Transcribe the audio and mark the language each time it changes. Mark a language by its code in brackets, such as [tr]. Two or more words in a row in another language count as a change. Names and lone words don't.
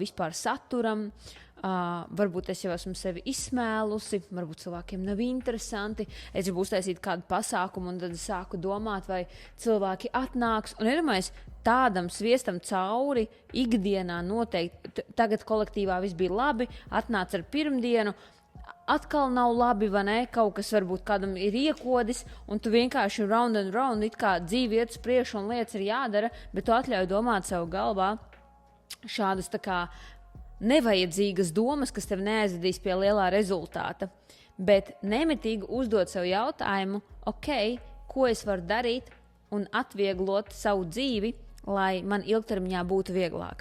[lv] vispār saturam, varbūt es jau esmu sevi izsmēlusi, varbūt cilvēkiem nav interesanti, es gribu uztaisīt kādu pasākumu, un tad es sāku domāt, vai cilvēki atnāks, un iedomājies, tādam sviestam cauri ikdienā noteikti, tagad kolektīvā viss bija labi, atnāc ar pirmdienu, atkal nav labi, vai ne, kaut kas varbūt kādam ir iekodis, un tu vienkārši [en] round and round, [lv] it kā dzīve iet uz priekšu un lietas ir jādara, bet tu atļauj domāt sev galvā šādas tā kā nevajadzīgas domas, kas tev neaizvedīs pie lielā rezultāta. Bet nemitīgi uzdot sev jautājumu, ko es varu darīt un atvieglot savu dzīvi, lai man ilgtermiņā būtu vieglāk.